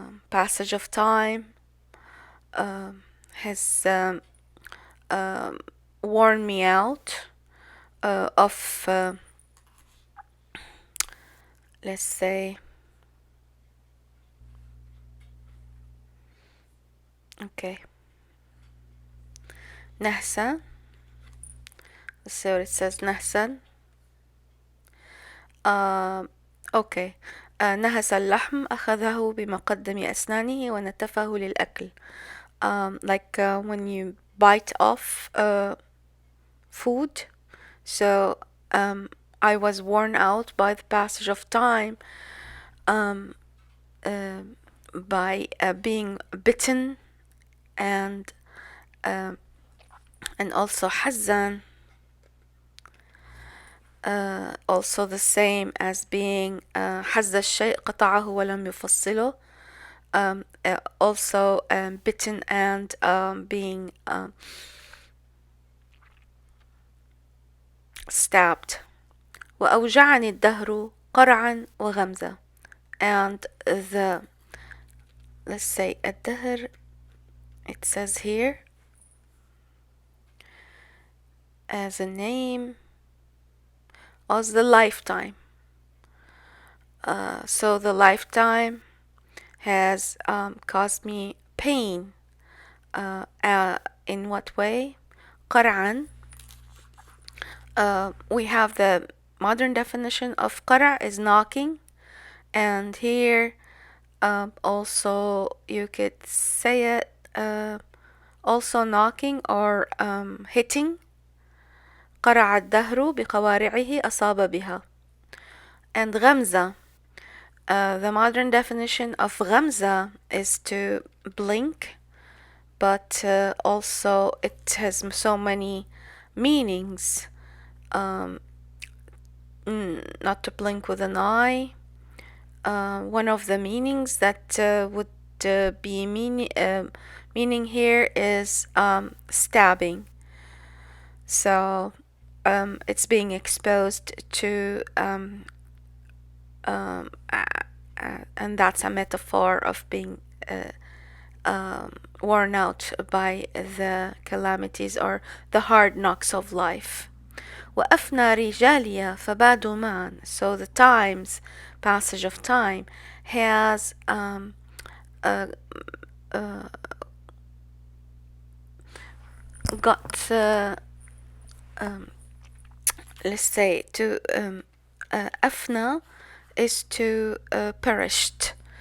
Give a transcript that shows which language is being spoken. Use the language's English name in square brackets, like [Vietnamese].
[English] passage of time has worn me out of let's say okay, نحسا. So it says نحسا. okay. [Arabic] نهس اللحم أخذه بمقدم أسنانه ونتفه للأكل. [English] Like when you bite off food. So I was worn out by the passage of time, by being bitten and also حزن, also the same as being [Arabic] حز الشيء قطعه ولم يفصله. [English] Also bitten and being stabbed. [Arabic] وأوجعني الدهر قرعا وغمزة. [English] And let's say الدهر, it says here as a name, as the lifetime. So the lifetime has caused me pain. In what way? قرعا. We have the modern definition of قرع is knocking, and here also you could say it also knocking or hitting. [Arabic] قرع الدهر بقوارعه أصاب بها. [English] And غمزة, the modern definition of غمزة is to blink, but also it has so many meanings. Not to blink with an eye. One of the meanings that would be meaning here is stabbing. So it's being exposed to and that's a metaphor of being worn out by the calamities or the hard knocks of life. [Arabic] وأفنى رجالية فبادوا معا. [English] So the times, passage of time, has got let's say to أفنى is to perished.